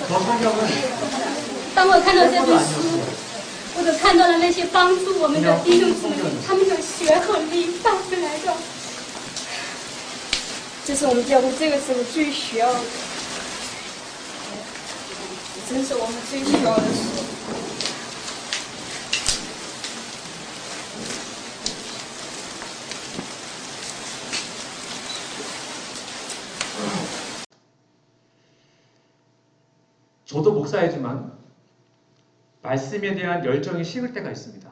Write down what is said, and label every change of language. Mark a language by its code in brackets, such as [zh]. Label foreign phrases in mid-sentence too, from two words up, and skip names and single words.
[zh] 当我看到这本书，我就看到了那些帮助我们的弟兄姊妹，他们的血和力带回来的。这是我们教会这个时候最需要的，真是我们最需要的事。 [ko] 저도 목사이지만 말씀에 대한 열정이 식을 때가 있습니다.